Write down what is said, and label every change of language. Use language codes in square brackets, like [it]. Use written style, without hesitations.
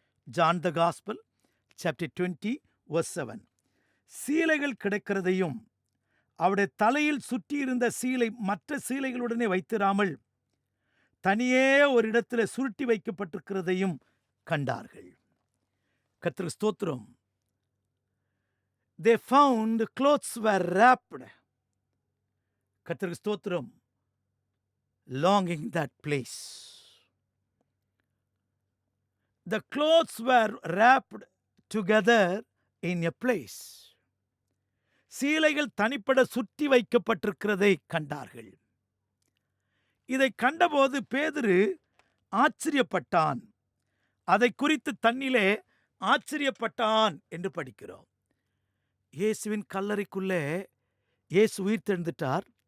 [en] John the Gospel, chapter 20, verse 7. [ta] சீலைகள் கிடைக்கிறதையும் அவருடைய தலையில் சுற்றியிருந்த சீலை மற்ற சீலைகளுடனே வைத்திராமல் தனியே ஒரு இடத்துல சுருட்டி வைக்கப்பட்டிருக்கிறதையும் கண்டார்கள். கர்த்தருக்கு ஸ்தோத்திரம். [en] They found clothes were wrapped. [ta] கர்த்தருக்கு ஸ்தோத்திரம். [en] Longing that place. The clothes were wrapped together in a place. [ta] சீலைகள் தனிப்பட சுற்றி வைக்கப்பட்டிருக்கிறதை கண்டார்கள். இதை கண்டபோது பேதுரு ஆச்சரியப்பட்டான். அதை குறித்து தன்னிலே ஆச்சரியப்பட்டான் என்று படிக்கிறோம். இயேசுவின் கல்லறைக்குள்ளே இயேசு உயிர்த்தெழுந்துட்டார்.